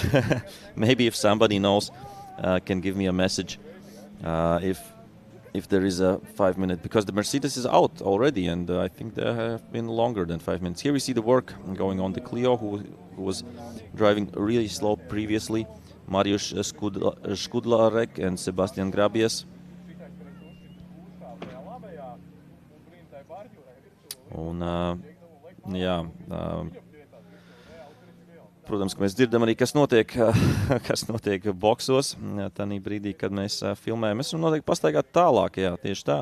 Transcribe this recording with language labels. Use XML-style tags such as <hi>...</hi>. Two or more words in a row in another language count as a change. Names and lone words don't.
<en>Maybe if somebody knows, can give me a message if there is a 5-minute, because the Mercedes is out already, and I think there have been longer than 5 minutes. Here we see the work going on. The Clio, who was driving really slow previously, Mariusz Skudlarek and Sebastian Grabies.</en> <lv>Protams, ka mēs dzirdam arī, kas notiek boksos. Tanī brīdī, kad mēs filmējam, mēs varam noteikti pastaigāt tālāk, jā, tieši tā.</lv>